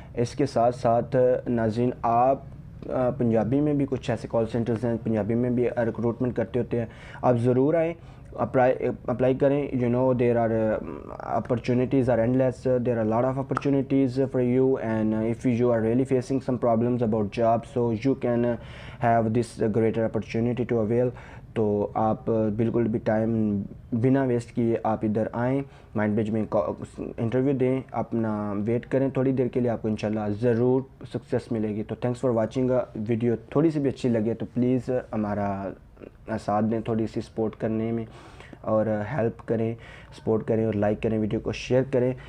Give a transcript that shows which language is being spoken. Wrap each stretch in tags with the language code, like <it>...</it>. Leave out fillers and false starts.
<ur>اس کے ساتھ ساتھ ناظرین آپ پنجابی میں بھی کچھ ایسے کال سینٹرز ہیں, پنجابی میں بھی ریکروٹمنٹ کرتے ہوتے ہیں, آپ ضرور آئیں, اپلائی کریں.</ur> <en>You know there are opportunities are endless, there are a lot of opportunities for you, and if you are really facing some problems about jobs, so you can have this greater opportunity to avail.</en> <ur>تو آپ بالکل بھی time بنا waste کیے آپ ادھر آئیں, mind برج میں انٹرویو دیں, اپنا ویٹ کریں تھوڑی دیر کے لیے, آپ کو انشاءاللہ ضرور سکسیس ملے گی. تو تھینکس فار واچنگ. ویڈیو تھوڑی سی بھی اچھی لگے تو پلیز ہمارا ساتھ دیں تھوڑی سی سپورٹ کرنے میں, اور ہیلپ کریں, سپورٹ کریں, اور لائک کریں, ویڈیو کو شیئر کریں.</ur>